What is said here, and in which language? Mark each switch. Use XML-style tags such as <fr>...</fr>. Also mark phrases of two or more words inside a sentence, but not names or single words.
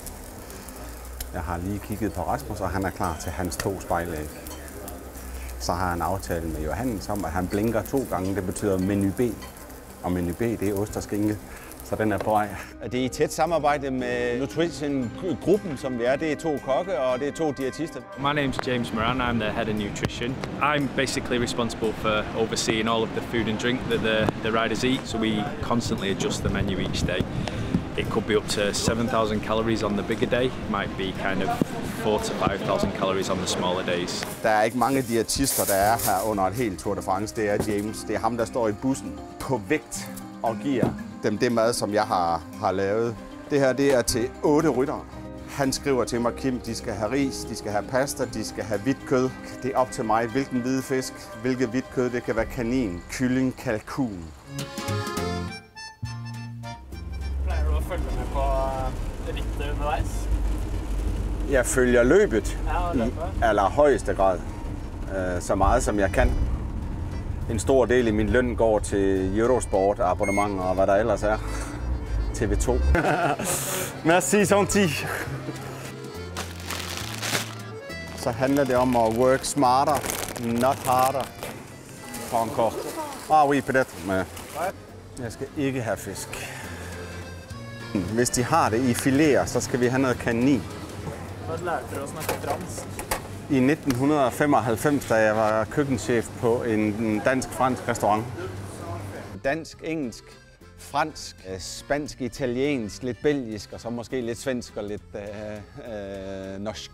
<da>Jeg har lige kigget på Rasmus, og han er klar til hans 2 spejlæg. Så har han aftale med Johannes om, at han blinker 2 gange. Det betyder menu B. Og menu B, det er ost og skinke. Så den er på vej. Det er i tæt samarbejde med Nutrition-gruppen, som vi er. Det er 2 kokke, og det er 2 diætister.</da> <en>My name's James Moran. I'm the head of nutrition. I'm basically responsible for overseeing all of the food and drink that the riders eat, so we constantly adjust the menu each day. It could be up to 7,000 calories on the bigger day. It might be kind of 4,000 to 5,000 calories on the smaller days.</en> <da>Der er ikke mange diætister, der er her under et helt Tour de France. Det er James. Det er ham, der står i bussen på vægt og giver dem det mad, som jeg har lavet. Det her, det er til 8 ryttere. Han skriver til mig, Kim, de skal have ris, de skal have pasta, de skal have hvidt kød. Det er op til mig, hvilken hvide fisk, hvilket hvidt kød. Det kan være kanin, kylling, kalkun. Plejer du at følge med på rittet undervejs? Jeg følger løbet i allerhøjeste grad, så meget som jeg kan. En stor del af min løn går til Eurosport, abonnementer og hvad der ellers er. TV2.</da> <fr>Merci, gentil.</fr> <da>Så handler det om at</da> <en>work smarter, not harder.</en> <fr>Encore. Oui, peut-être.</fr> <da>Men jeg skal ikke have fisk. Hvis de har det i fileter, så skal vi have noget kanin. Hvad lærte du at snakke fransk? I 1995, da jeg var køkkenchef på en dansk-fransk restaurant. Dansk, engelsk, fransk, spansk, italiensk, lidt belgisk og så måske lidt svensk og lidt norsk.</da>